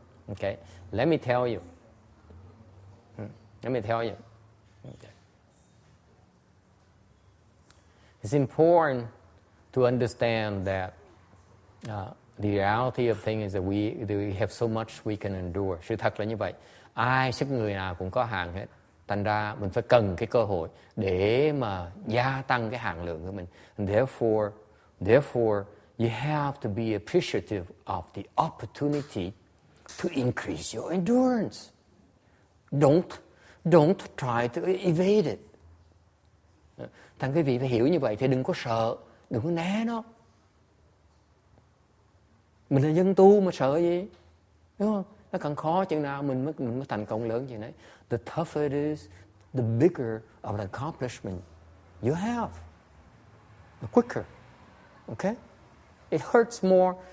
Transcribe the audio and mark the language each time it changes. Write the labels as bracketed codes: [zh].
[en] Okay, let me tell you. Okay. It's important to understand that the reality of things is that we have so much we can endure. [vi] Sự thật là như vậy. Sức người nào cũng có hạn hết. Thành ra mình phải cần cái cơ hội để mà gia tăng cái hàm lượng của mình. [en] And therefore, you have to be appreciative of the opportunity to increase your endurance. Don't try to evade it. [vi] Thành quý vị phải hiểu như vậy thì đừng có sợ, đừng có né nó. Mình là dân tu mà sợ gì, đúng không? Nó càng khó chừng nào mình mới thành công lớn chừng đấy. [en] The tougher it is, the bigger of the accomplishment you have, the quicker. Okay? It hurts more.